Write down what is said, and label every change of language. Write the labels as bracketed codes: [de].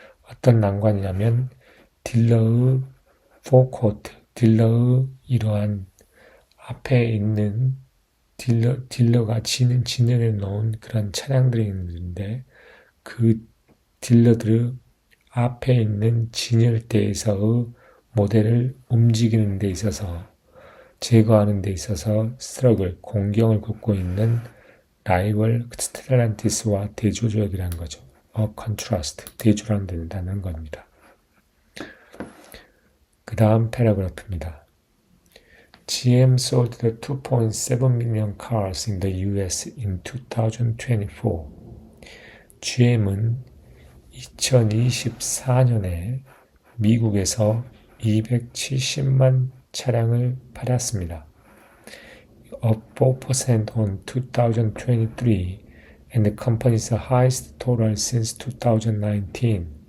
[ko] 어떤 난관이냐면 딜러의 포코트, 딜러의 이러한 앞에 있는 딜러가 진열해 놓은 그런 차량들이 있는데 그 딜러들의 앞에 있는 진열대에서의 모델을 움직이는 데 있어서 제거하는 데 있어서 공경을 겪고 있는 라이벌 스텔란티스와 대조적이라는 거죠. contrast, 대조랑 된다는 겁니다. 그 다음 패러그래프입니다. [en] GM sold the 2.7 million cars in the US in 2024. [ko] GM은 2024년에 미국에서 270만 차량을 팔았습니다. [en] Up 4% on 2023 and the company's highest total since 2019.